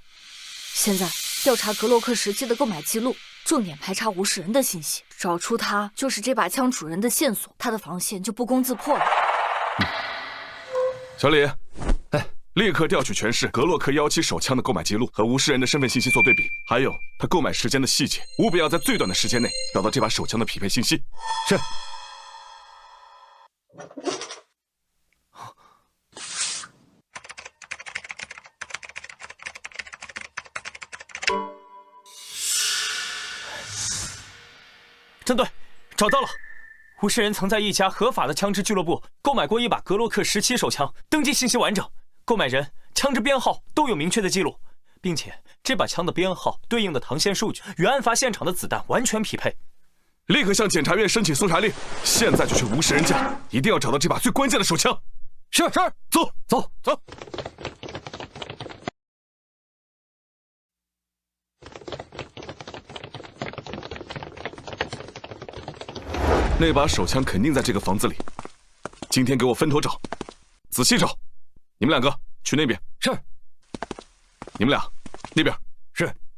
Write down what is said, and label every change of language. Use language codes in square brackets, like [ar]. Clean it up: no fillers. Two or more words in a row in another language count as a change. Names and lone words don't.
[zh] 現在調查格洛克17的購買記錄，重點排查吳世仁的信息，找出他就是這把槍主人的線索，他的防線就不攻自破了。小李，立刻調取全市格洛克17手槍的購買記錄和吳世仁的身份信息做對比，還有他購買時間的細節，務必要在最短的時間內找到這把手槍的匹配信息。是。郑队，找到了。吴世仁曾在一家合法的槍支俱樂部購買過一把格洛克17手槍，登記信息完整，購買人、槍支編號都有明確的記錄，並且這把槍的編號對應的膛線數據與案發現場的子彈完全匹配。立刻向檢察院申請搜查令，現在就去吳世仁家，一定要找到這把最關鍵的手槍。是，走。那把手槍肯定在這個房子裡，今天給我分頭找，仔細找。你們兩個去那邊。是。你們倆那邊。是。